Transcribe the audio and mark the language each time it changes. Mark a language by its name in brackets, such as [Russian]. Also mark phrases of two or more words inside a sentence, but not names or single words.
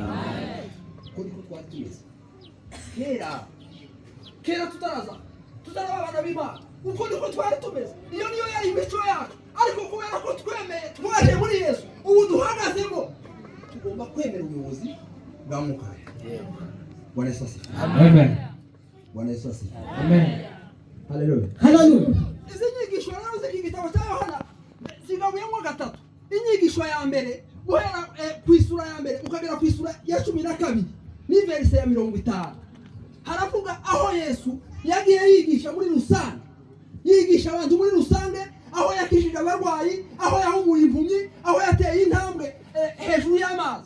[Kinyarwanda] Kuri ko twari tumeze kera tutaraza abana b'Imana uko niko twari tumeze iyo niyo yari imico yacu ariko kubera ko twemeye twaje muri Yesu ubu duhagazemo tugomba kwemera ubuyobozi bwa mwuka we. [Swahili] Bwana Yesu asifiwe. Amen. Bwana Yesu asifiwe. Amen. Haleluya. Haleluya. [Kinyarwanda] Izi nyigisho rero z'iki gitabo cya Yohana zigabuyemo gatatu. Inyigisho ya mbere guhera ku isura ya mbere ukagera ku isura ya 12 ni verse ya 50 haravuga aho Yesu yagiye yigisha muri rusange yigisha abantu muri rusange aho yakishije abarwayi aho yahumuye impumyi aho yateye intambwe hejuru y'amazi.